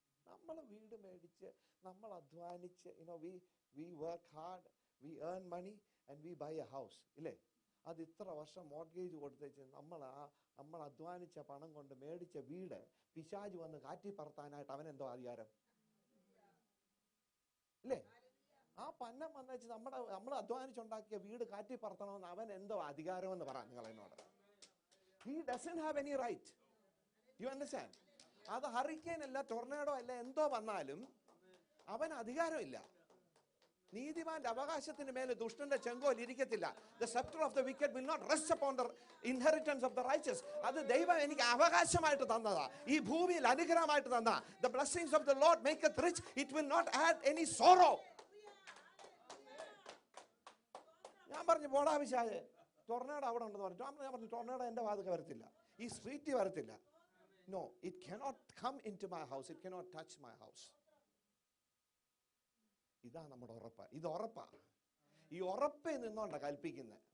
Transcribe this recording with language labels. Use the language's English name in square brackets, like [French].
[Malayalam] നമ്മൾ വീട് മേടിച്ച് നമ്മൾ അധ്വാനിച്ച് [English] we work hard, we earn money and we buy a house [Malayalam] ഇല്ലേ? അത് ഇത്ര വർഷം മോർഗേജ് കൊടുത്തേച്ച് നമ്മൾ അധ്വാനിച്ച പണം കൊണ്ട് മേടിച്ച വീട് പിശാച് വന്ന് കാറ്റി പറത്താനായിട്ട് അവനെന്തോ അധികാരം ഇല്ലേ? ആ പന്നം വന്നേച്ച് നമ്മൾ അധ്വാനിച്ചുണ്ടാക്കിയ വീട് കാറ്റി പറത്തണമെന്ന് അവൻ എന്തോ അധികാരമെന്ന് പറ നിങ്ങൾ എന്നോട്. [English] He doesn't have any right. You understand? [Malayalam] അത് ഹറിക്കെയിൻ അല്ല, ടൊർണേഡോ അല്ല, എന്തോ വന്നാലും അവന് അധികാരമില്ല. നീതിമാന്റെ അവകാശത്തിന് മേലെ ദുഷ്ടന്റെ ചെങ്കോൽ ഇരിക്കത്തില്ല. [English] The scepter of the wicked will not rest upon the inheritance of the righteous. [Malayalam] അത് ദൈവം എനിക്ക് അവകാശമായിട്ട് തന്നതാ, ഈ ഭൂമിയിൽ അനുഗ്രഹമായിട്ട് തന്ന. [English] The blessings of the Lord maketh rich, it will not add any sorrow. [Malayalam] ഞാൻ പറഞ്ഞു പോടാ പിശാചേ, ടൊർണേഡോ അവിടെ ഉണ്ടെന്ന് പറഞ്ഞു. ഞാൻ പറഞ്ഞു ടൊർണേഡോ എൻ്റെ വാതിൽക്ക് വരത്തില്ല, ഈ സ്ട്രീറ്റിൽ വരത്തില്ല. [English] No, it cannot come into my house, it cannot touch my house. [Malayalam] ഇതാ നമ്മുടെ ഉറപ്പ്. ഇത് ഉറപ്പാ. ഈ ഉറപ്പിൽ നിന്നോണ്ടാ കൽപ്പിക്കുന്നത്.